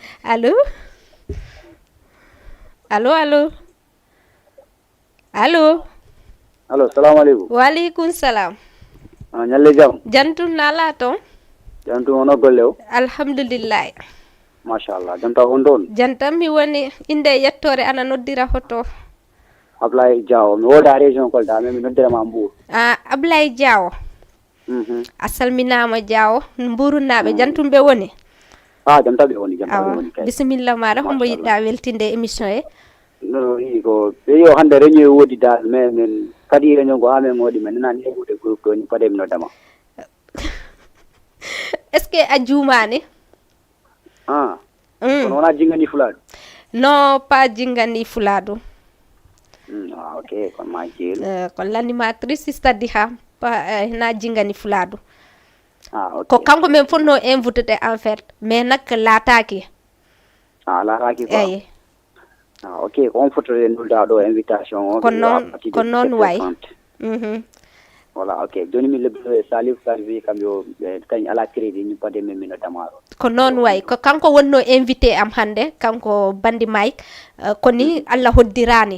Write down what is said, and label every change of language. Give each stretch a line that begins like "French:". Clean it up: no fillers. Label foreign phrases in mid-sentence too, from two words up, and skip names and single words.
Fula: allo allo allo allo allo salaamaaleykum. waaleykum salaam. ñalle jam. jantu nala ton. jantu ono golle o. alhamdulillah. machallah janta on ɗon. jantam mi woni inde yettore ana noddira hoto. Ablaye Diaw mi woda région Kolda mais mi noddirama Mbour. Ablaye Diaw. a salminama Diaw Mburunaɓe jantumɓe woni. jam taɓe woni kay. bisimilla maɗa hombo yiɗɗa weltinde émission e. no yi ko ɓeyo hannde réunion woodi dal mais min kadi réunion ko ha min woodi men nanani heɓude groupe ɗo ni pade mi noddama.
French: est ce que
Fula: a juumani. kono wona jingani fulaɗo.
French: non pas
Fula: jingani fulaɗo. ok kon ma jeelu. ko l'animatrice stadi ha na jingani fulaɗo. ok ko kanko men fonno
French: invité en fait mais
Fula: nak laataki. laataki quoi. eyi. ok ko on fotode nulda ɗo invitation o. ko noon way. voilà ok joni mi lebbi Salif Salvi kam yo kañ ala crédit ñu pade men mi noddama ɗo. ko noon way ko kanko wonno invité am hannde kanko bandi Mike koni Allah hoddirani.